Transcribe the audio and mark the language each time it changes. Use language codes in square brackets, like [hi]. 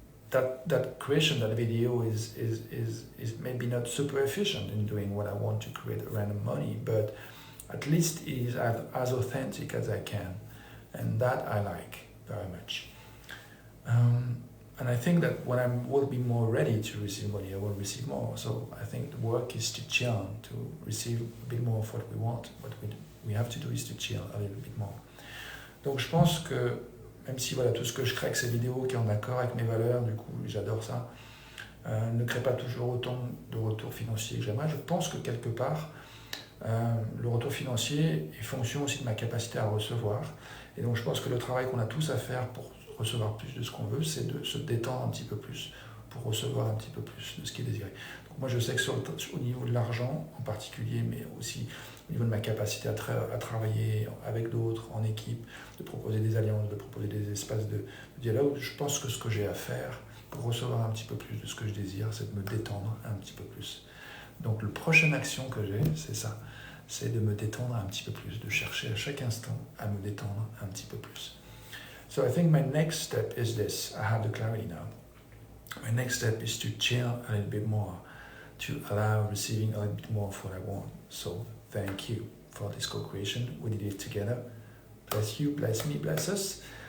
[en] That creation, that video is maybe not super efficient in doing what I want to create random money, but at least is as authentic as I can, and that I like very much. And I think that when I will be more ready to receive money, I will receive more. So I think the work is to chill, to receive a bit more of what we want. What we have to do is to chill a little bit more. [fr] Donc je pense que même si tout ce que je crée avec ces vidéos qui est en accord avec mes valeurs, du coup j'adore ça, ne crée pas toujours autant de retours financiers que j'aimerais. Je pense que quelque part, le retour financier est fonction aussi de ma capacité à recevoir. Et donc je pense que le travail qu'on a tous à faire pour recevoir plus de ce qu'on veut, c'est de se détendre un petit peu plus pour recevoir un petit peu plus de ce qui est désiré. Donc moi je sais que au niveau de l'argent en particulier, mais aussi au niveau de ma capacité à travailler avec d'autres, en équipe, de proposer des alliances, de proposer des espaces de dialogue, je pense que ce que j'ai à faire pour recevoir un petit peu plus de ce que je désire, c'est de me détendre un petit peu plus. Donc la prochaine action que j'ai, c'est ça, c'est de me détendre un petit peu plus, de chercher à chaque instant à me détendre un petit peu plus. [en] So I think my next step is this. I have the clarity now. My next step is to chill a little bit more, to allow receiving a little bit more of what I want. So thank you for this co-creation. We did it together. Bless you, bless me, bless us.